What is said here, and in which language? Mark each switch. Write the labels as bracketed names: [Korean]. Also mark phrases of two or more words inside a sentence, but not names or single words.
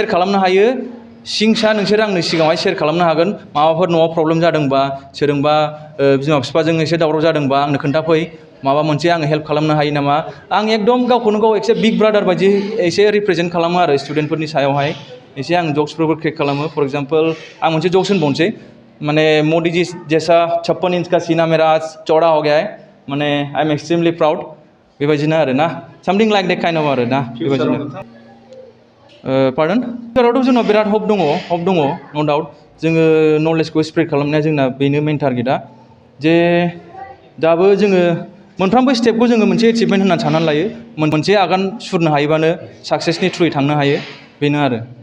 [Bodo] खालामनो हायो सिंसा नोंसोर आंनो सिगाङावहाय शेयार खालामनो हागोन माबाफोर न'आव प्रब्लेम जादोंबा सोरजोंबा बिमा बिफाजों एसे दावराव जादोंबा आंनो खोन्थाफै माबा मोनसे आङो हेल्प खालामनो हायो नामा आं एकदम गावखौनो गाव एसे [English] big brother [Bodo] बायदि एसे रिप्रेजेन्ट खालामो आरो स्टुडेन्टफोरनि सायावहाय एसे आं जक्सफोरबो क्रेक खालामो [English] for example [Bodo] आं मोनसे जक्स होनबावनोसै माने [Hindi] मोदी जी जैसा 56 इंच का सीना मेरा आज चौड़ा हो गया है [Bodo] माने [English] I am extremely proud [Bodo] बेबायदिनो आरो ना [English] something like that kind of [Bodo] आरो ना बेबायदिनो पार्डन फिउचारावथ' जोंनाव बिराद हप दङ [English] no doubt [Bodo] जोङो नलेजखौ स्प्रेड खालामनाया जोंना बेनो मेन टारगेटआ जे दाबो जोङो मोनफ्रोमबो स्टेपखौ जोङो मोनसे एचिभमेन्ट होननानै साननानै लायो मोनसे आगान सुरनो हायोबानो साक्सेसनि थ्रुयै थांनो हायो बेनो आरो